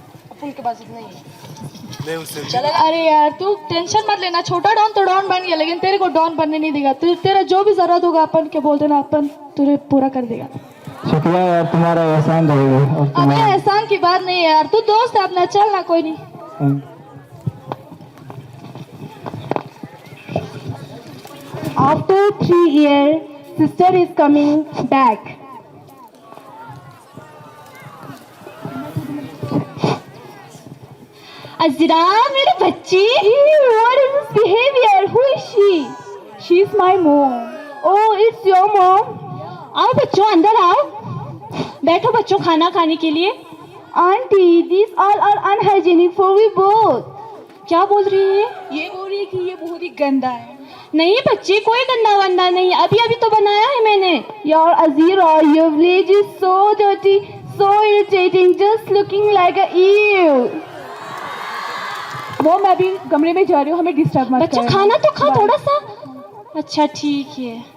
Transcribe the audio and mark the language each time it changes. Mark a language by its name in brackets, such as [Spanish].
[Urdu] اپن کے پاس اتنا ہی ہے. ارے یار تو ٹینشن مت لینا، چھوٹا ڈان تو ڈان بن گیا، لیکن تیرے کو ڈان بننے نہیں دے گا. تیرا جو بھی ضرورت ہوگا اپن کے بولتے نا، اپن تجھے پورا کر دے گا. شکریہ یار، تمہارا احسان رہے گا. ابے احسان کی بات نہیں ہے یار، تو دوست ہے اپنا، چل نا، کوئی نہیں. [English] after 3 years, sister is coming back. [Urdu] عذرا میری بچی. [English] What is this behavior? Who is she? She is my mom. Oh, it's your mom. [Urdu] آؤ بچوں، اندر آؤ، بیٹھو بچوں کھانا کھانے کے لیے. [English] Auntie, these all are unhygienic for we both. [Urdu] کیا بول رہی ہے؟ یہ بول رہی ہے کہ یہ بہت ہی گندا ہے. نہیں بچی، کوئی گندا وندا نہیں، ابھی تو بنایا ہے میں نے. [English] Your Azira, your village is so dirty, so irritating, just looking like a eel. [Urdu] وہ میں بھی کمرے میں جا رہی ہوں، ہمیں ڈسٹرب مت بچہ کھانا تو کھا تھوڑا سا. اچھا ٹھیک ہے.